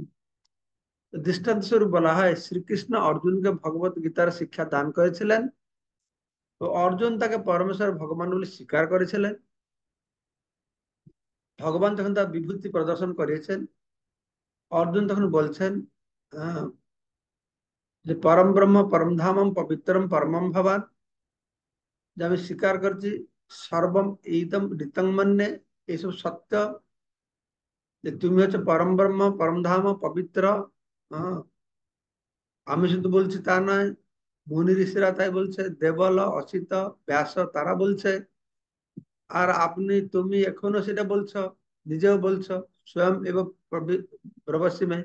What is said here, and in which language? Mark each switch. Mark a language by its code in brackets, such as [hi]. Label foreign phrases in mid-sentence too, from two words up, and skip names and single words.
[bn] দৃষ্টান্ত স্বরূপ বলা হয় শ্রীকৃষ্ণ অর্জুনকে ভগবত গীতার শিক্ষা দান করেছিলেন, তো অর্জুন তাকে পরমেশ্বর ভগবান বলে স্বীকার করেছিলেন। ভগবান যখন তার বিভূতি প্রদর্শন করিয়েছেন, অর্জুন তখন বলছেন আহ, যে [sa] পরম ব্রহ্ম পরম ধামম পবিত্রম পরমম ভবান, [bn] যে আমি স্বীকার করছি [sa] সর্বম এইদম ঋতং মন্যে, [bn] এইসব সত্য, যে তুমি হচ্ছে [sa] পরম ব্রহ্ম পরম ধাম পবিত্র। [bn] হ্যাঁ, আমি শুধু বলছি তা নয়, মুনি ঋষিরা তাই বলছে, দেবল অসিত ব্যাস তারা বলছে, আর আপনি তুমি এখনো সেটা বলছো, নিজেও বলছো, [sa] স্বয়ং এবং প্রবসিমে।